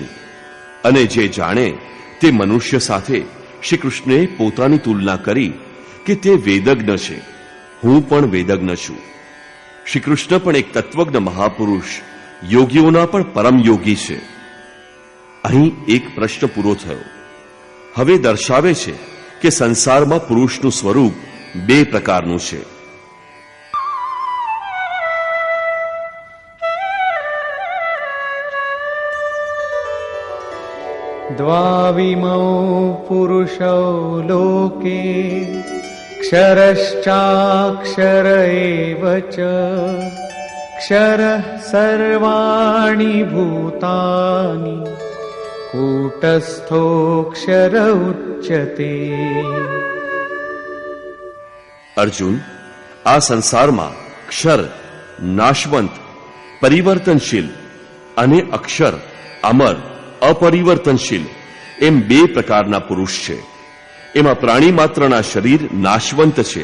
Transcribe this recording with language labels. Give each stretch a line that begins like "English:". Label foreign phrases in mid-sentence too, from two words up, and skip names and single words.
Gujarati: અને જે જાણે તે મનુષ્ય સાથે શ્રી કૃષ્ણે પોતાની તુલના કરી કે તે વેદજ્ઞ છે, હું પણ વેદજ્ઞ છું. શ્રી કૃષ્ણ પણ એક તત્વજ્ઞ મહાપુરુષ, યોગીઓના પણ પરમ યોગી છે. અહીં એક પ્રશ્ન પૂરો થયો. હવે દર્શાવે છે કે સંસારમાં પુરુષનું સ્વરૂપ બે પ્રકારનું છે.
Sanskrit: द्वाविमौ पुरुषौ लोके क्षरश्चाक्षर एव च क्षरः सर्वाणि भूतानि कूटस्थोऽक्षर उच्यते.
Gujarati: અર્જુન, આ સંસારમાં ક્ષર નાશવંત, પરિવર્તનશીલ અને અક્ષર અમર, અપરિવર્તનશીલ એમ બે પ્રકારના પુરુષ છે. એમાં પ્રાણી માત્રના શરીર નાશવંત છે.